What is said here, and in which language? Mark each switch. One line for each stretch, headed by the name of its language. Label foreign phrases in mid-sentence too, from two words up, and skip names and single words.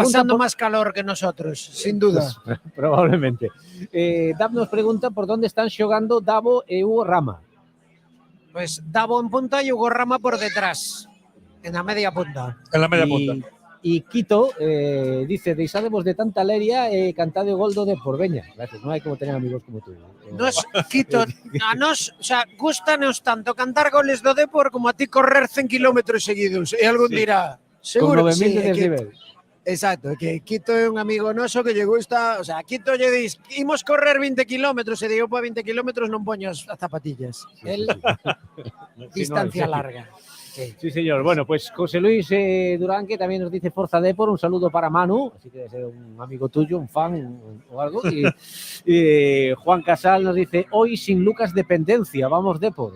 Spanish: pasando más calor que nosotros, sin duda. Pues, probablemente. Dav nos pregunta por dónde están xogando Davo e Hugo Rama. Pues Davo en punta y Hugo Rama por detrás, en la media punta. En la media punta. Y Quito dice,
Galician: deixademos de tanta leria cantado gol do Depor. Veña, gracias, non hai como
Spanish: tener amigos como tú.
Galician: Nos, Quito, a nos,
Spanish: o sea,
Galician: gustanos tanto cantar goles do Depor como a ti correr 100 kilómetros seguidos. E algún dirá, seguro con 9.000 sí, de desnivel. Exacto, que Quito é un amigo noso que lle gusta,
Spanish: o sea,
Galician: Quito lle dis, imos correr 20 kilómetros, e digo, para 20 kilómetros non poño as zapatillas. Sí,
Spanish: El, distancia larga. Sí, señor. Bueno, pues José Luis Durán, que también nos dice Forza Depor, un saludo para Manu, así que debe ser un amigo tuyo, un fan o algo. Y Juan Casal nos dice, hoy sin Lucas dependencia, vamos Depor.